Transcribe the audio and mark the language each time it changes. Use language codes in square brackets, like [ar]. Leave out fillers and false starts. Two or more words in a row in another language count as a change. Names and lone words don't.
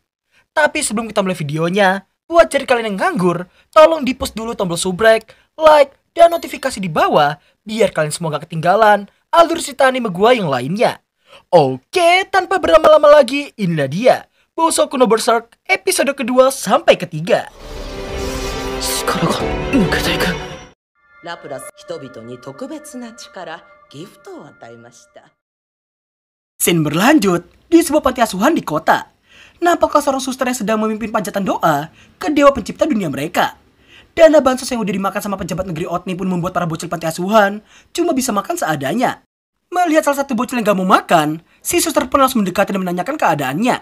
[id] Tapi sebelum kita mulai videonya, buat jadi kalian yang nganggur, tolong di-post dulu tombol subrek, like, dan notifikasi di bawah biar kalian semua gak ketinggalan alur cerita anime gua yang lainnya. Oke, tanpa berlama-lama lagi, inilah dia Bosoku no Berserk episode kedua sampai ketiga. [ja] 力が抜けていく。ラプラス人々に特別な力、ギフトを与えました。 [id] Scene berlanjut di sebuah panti asuhan di kota. Nampaklah seorang suster yang sedang memimpin panjatan doa ke dewa pencipta dunia mereka. Dana bansos yang udah dimakan sama pejabat negeri Otni pun membuat para bocil panti asuhan cuma bisa makan seadanya. Melihat salah satu bocil yang gak mau makan, si suster pun langsung mendekati dan menanyakan keadaannya.